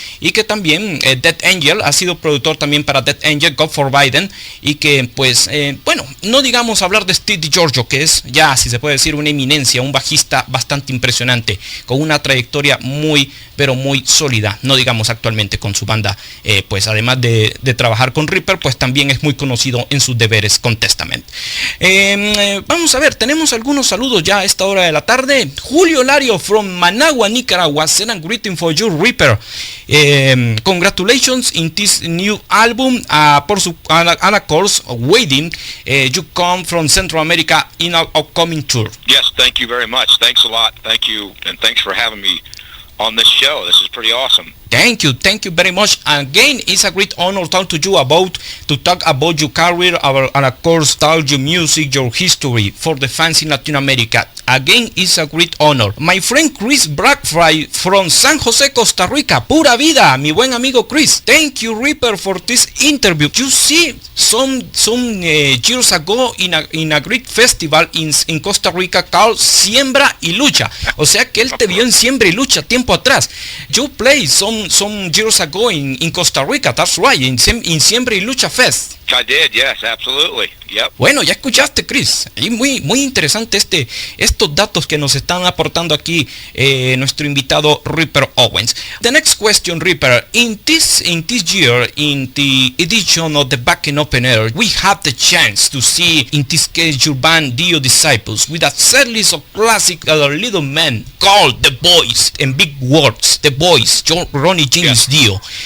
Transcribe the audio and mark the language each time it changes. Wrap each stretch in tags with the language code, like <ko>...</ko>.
<es>y que también Dead Angel ha sido productor también para Dead Angel, God Forbidden, y que pues bueno, no digamos hablar de Steve DiGiorgio, que es ya, si se puede decir, una eminencia, un bajista bastante impresionante, con una trayectoria muy, pero muy sólida, no digamos actualmente con su banda, pues además de trabajar con Reaper, pues también es muy conocido en sus deberes con Testament. Vamos a ver, tenemos algunos saludos ya a esta hora de la tarde.</es> <en>Julio Lario from Managua, Nicaragua, send a greeting for you, Reaper. Congratulations in this new album, and of course, waiting, you come from Central America in our upcoming tour. Yes, thank you very much. Thanks a lot. Thank you, and thanks for having me on this show. This is pretty awesome. Thank you very much. Again, it's a great honor to talk to you to talk about your career, and of course, tell your music, your history for the fans in Latin America. Again, it's a great honor. My friend Chris Brackfry from San Jose, Costa Rica.</en> <es>Pura vida, mi buen amigo Chris.</es> <en>Thank you, Reaper, for this interview. You see, some years ago in a great festival in Costa Rica called Siembra y Lucha.</en> <es>O sea que él te vio en Siembra y Lucha tiempo atrás.</es> <en>You played some years ago in Costa Rica, that's right, in Siembra y Lucha Fest. I did, yes, absolutely. Yep.</en> <es>Bueno, ya escuchaste, Chris. Y muy interesante estos datos que nos están aportando aquí nuestro invitado Reaper Owens.</es> <en>The next question, Reaper. In this year, in the edition of the Back in Open Air, we have the chance to see, in this case, your band Dio Disciples with a set list of classic little men called The Boys, in big words, The Boys, Ronnie James Dio.</en>